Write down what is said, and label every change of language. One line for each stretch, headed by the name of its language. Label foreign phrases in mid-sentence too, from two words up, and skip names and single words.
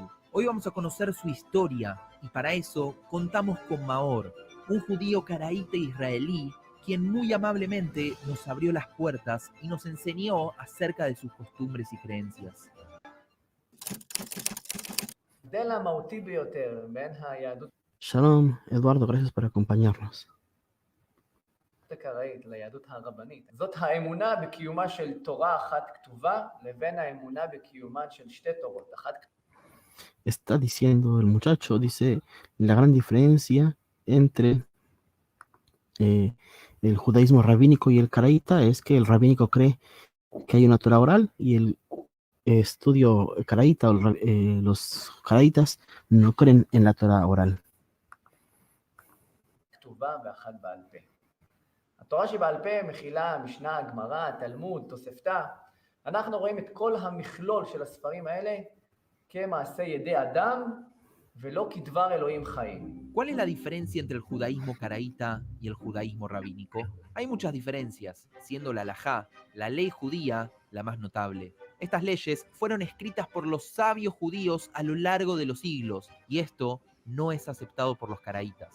Spanish: Hoy vamos a conocer su historia y para eso contamos con Maor, un judío caraíta israelí, quien muy amablemente nos abrió las puertas y nos enseñó acerca de sus costumbres y creencias. Shalom, Eduardo, gracias por acompañarnos.
Hebrew: הקראית ליהדות הרבנית. זאת האמונה בקיומה של תורה אחת כתובה לבין האמונה בקיומן של שתי תורות.
Spanish: Está diciendo el muchacho, dice, la gran diferencia entre el judaísmo rabínico y el caraíta es que el rabínico cree que hay una Torah oral y el estudio caraíta, los caraítas no creen en la Torah oral.
Hebrew: כתובה ואחת בעל פה. התורה שבעל פה מכילה משנה, גמרא, תלמוד, תוספתא. אנחנו רואים את כל המכלול של הספרים האלה כמעשה ידי אדם ולא כדבר אלוהים חיים.
Spanish: ¿Cuál es la diferencia entre el judaísmo caraíta y el judaísmo rabínico? Hay muchas diferencias, siendo la halajá, la ley judía, la más notable. Estas leyes fueron escritas por los sabios judíos a lo largo de los siglos, y esto no es aceptado por los caraítas.